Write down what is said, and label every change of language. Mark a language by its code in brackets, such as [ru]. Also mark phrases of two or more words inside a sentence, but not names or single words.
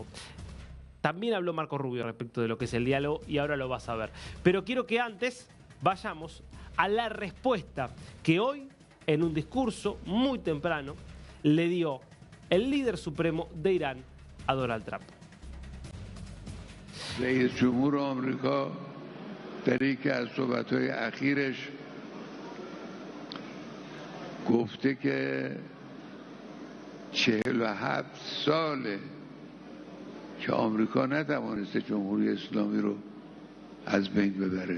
[es] También habló Marco Rubio respecto de lo que es el diálogo y ahora lo vas a ver. Pero quiero que antes vayamos a la respuesta que hoy, en un discurso muy temprano, le dio el líder supremo de Irán a Donald Trump. [fa] رئیس جمهور آمریکا در یکی از صحبت‌های اخیرش گفته که 47 ساله که آمریکا نتوانسته جمهوری اسلامی رو از بین ببره.